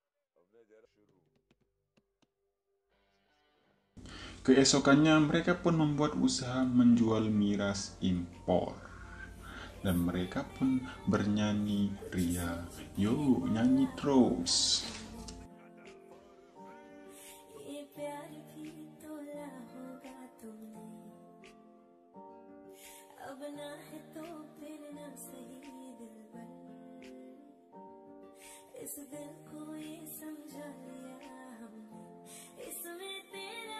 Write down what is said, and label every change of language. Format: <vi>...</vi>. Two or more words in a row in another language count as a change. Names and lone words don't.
<id>Keesokannya mereka pun membuat usaha menjual miras impor. Dan mereka pun bernyanyi ria. Yo, nyanyi terus.</id> <hi>इस दिल को ये समझा लिया हमने, इसमें तेरा</hi>